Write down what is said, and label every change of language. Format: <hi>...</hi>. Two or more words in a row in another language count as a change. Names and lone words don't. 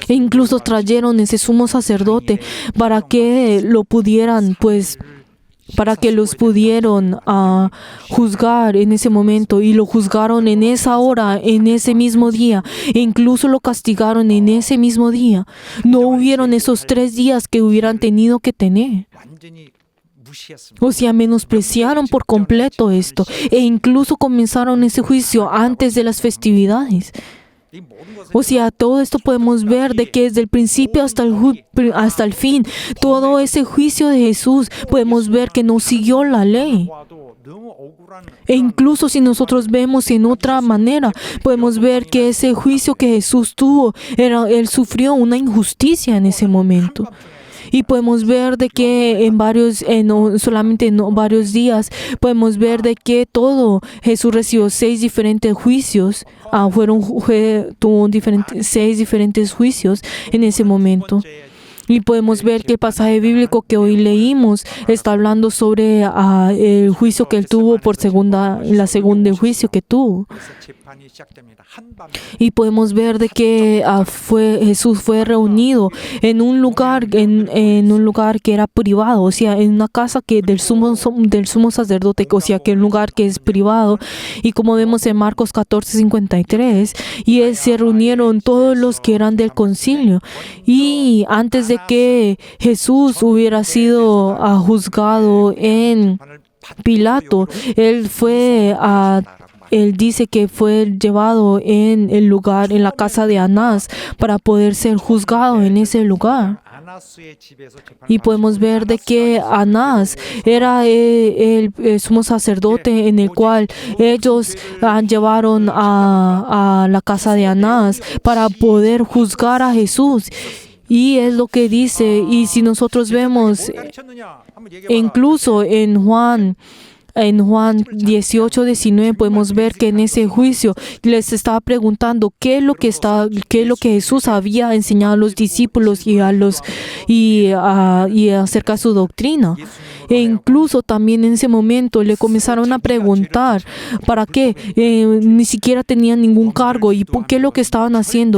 <es>E incluso trajeron ese sumo sacerdote para que lo pudieran, para que los pudieron juzgar en ese momento, y lo juzgaron en esa hora, en ese mismo día, e incluso lo castigaron en ese mismo día. No hubieron esos 3 días que hubieran tenido que tener.</es> <ko>완전히 무시했습니다.</ko> <es>O sea, menospreciaron por completo esto, e incluso comenzaron ese juicio antes de las festividades.</es> <ko>이 모든 것을</ko> <es>O sea, todo esto podemos ver de que desde el principio hasta el fin, todo ese juicio de Jesús, podemos ver que no siguió la ley.</es> <ko>보아도 너무 억울한</ko> <es>E incluso si nosotros vemos en otra manera, podemos ver que ese juicio que Jesús tuvo, él sufrió una injusticia en ese momento. Y podemos ver de que solamente en varios días, podemos ver de que Jesús recibió 6 diferentes juicios, tuvo 6 diferentes juicios en ese momento. Y podemos ver que el pasaje bíblico que hoy leímos está hablando sobre el juicio que él tuvo la segunda juicio que tuvo.</es> <ko>그래서 재판이 시작됩니다. 한밤에</ko> <es>Y podemos ver de que Jesús fue reunido en un lugar que era privado, o sea, en una casa del sumo sacerdote, o sea, que un lugar que es privado. Y como vemos en Marcos 14:53, y se reunieron todos los que eran del concilio. Y antes de que Jesús hubiera sido juzgado en Pilato, él dice que fue llevado en la casa de Anás para poder ser juzgado en ese lugar.</es> <ko>아나스의 집에서 재판을</ko> <es>Y podemos ver de que Anás era el sumo sacerdote en el cual ellos llevaron a la casa de Anás para poder juzgar a Jesús. Y es lo que dice, y si nosotros vemos</es> <ko>가르쳤느냐 한번 얘기해</ko> <es>incluso en Juan en Juan 18:19 podemos ver que en ese juicio les estaba preguntando qué es lo que Jesús había enseñado a los discípulos y acerca de su doctrina. E incluso también en ese momento le comenzaron a preguntar para qué ni siquiera tenían ningún cargo y qué es lo que estaban haciendo.</es>